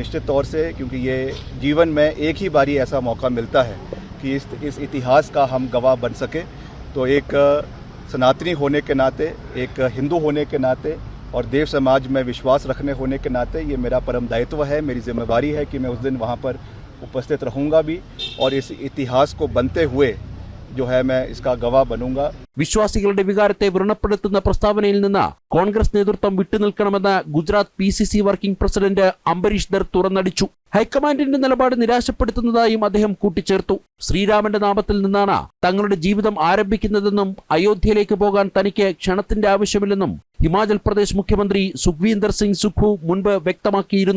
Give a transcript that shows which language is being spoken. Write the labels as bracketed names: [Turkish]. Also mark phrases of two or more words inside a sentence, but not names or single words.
[Hindi] निश्चित तौर से, क्योंकि ये जीवन में एक ही बारी ऐसा मौका मिलता है कि इस इतिहास का हम गवाह बन सके, तो एक सनातनी होने के नाते, एक हिंदू होने के नाते और देव समाज में विश्वास रखने होने के नाते ये मेरा परम दायित्व है, मेरी जिम्मेवारी है कि मैं उस दिन वहाँ पर उपस्थित रहूँगा भी और इस इतिहास को बनते हुए जो है मैं इसका गवाह बनूंगा. [Malayalam] വിശ്വാസികളുടെ വികാരത്തെ വ്രണപ്പെടുത്തുന്ന പ്രസ്താവനയിൽ നിന്ന് കോൺഗ്രസ് നേതൃത്വം വിട്ടുനിൽക്കണമെന്ന് ഗുജറാത്ത് PCC [English] working president [Malayalam] അംബരീഷ് ധർ തുറന്നടിച്ചു. ഹൈക്കമാൻഡിന്റെ നിലപാട് നിരാശപ്പെടുത്തുന്നതായും അദ്ദേഹം കൂട്ടിച്ചേർത്തു. ശ്രീരാമന്റെ നാമത്തിൽ നിന്നാണ് തങ്ങളുടെ ജീവിതം ആരംഭിക്കുന്നതെന്നും അയോധ്യയിലേക്ക് പോകാൻ തനിക്ക് ക്ഷണത്തിന്റെ ആവശ്യമില്ലെന്നും ഹിമാചൽ പ്രദേശ് മുഖ്യമന്ത്രി സുഖ്വീന്ദർ സിംഗ് സുഖു മുൻപ് വ്യക്തമാക്കിയിരുന്നു.